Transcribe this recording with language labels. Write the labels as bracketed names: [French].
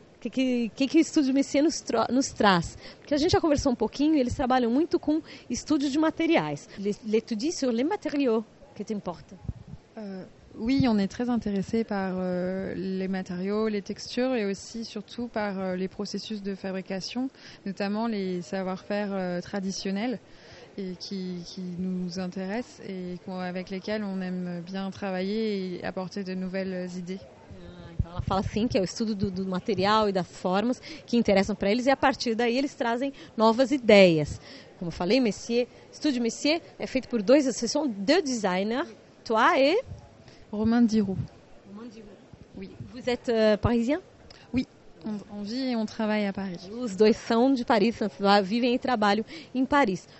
[Portuguese] O que o Estúdio Messier nos traz? Porque a gente já conversou um pouquinho e eles trabalham muito com estúdio de materiais. [French] L'étude sur les matériaux, que t'importe? Oui, on est très intéressé par les matériaux, les textures et aussi surtout par les processus de fabrication, notamment les savoir-faire traditionnels et qui nous intéressent et avec lesquels on aime bien travailler et apporter de nouvelles idées. [Portuguese] Então ela fala assim que é o estudo do material e das formas que interessam para eles e a partir daí eles trazem novas ideias. Como eu falei, Estúdio Messier é feito por dois designers, [French] toi et [Portuguese] Romain Diraud. [French] Oui. Vous êtes parisien? Oui, on vit et on travaille à Paris. [Portuguese] Os dois são de Paris, vivem e trabalham em Paris.